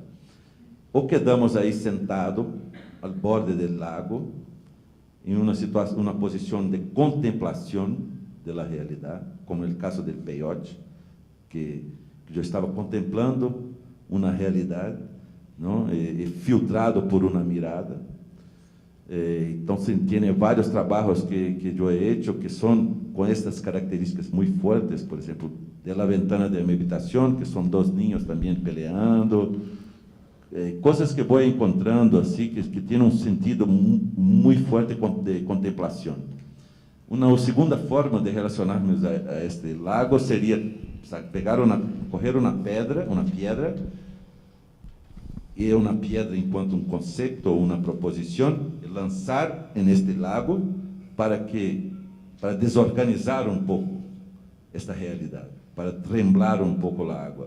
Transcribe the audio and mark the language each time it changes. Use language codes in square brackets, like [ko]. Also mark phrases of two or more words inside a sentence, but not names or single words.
[pt] Ou quedamos aí sentado ao borde do lago, em uma posição de contemplação da realidade, como no caso do peyote, que eu estava contemplando uma realidade, não? E filtrado por uma mirada. Então, tem vários trabalhos que eu [es] he hecho [pt] que são com estas características muito fortes, por exemplo, de La Ventana de mi Habitación, que são 2 niños também peleando, coisas que vou encontrando assim que têm um sentido muito forte de contemplação. Uma segunda forma de relacionarmos a este lago seria correr uma pedra, e uma pedra enquanto um conceito ou uma proposição, e lançar neste lago para desorganizar um pouco esta realidade, para tremblar um pouco a água.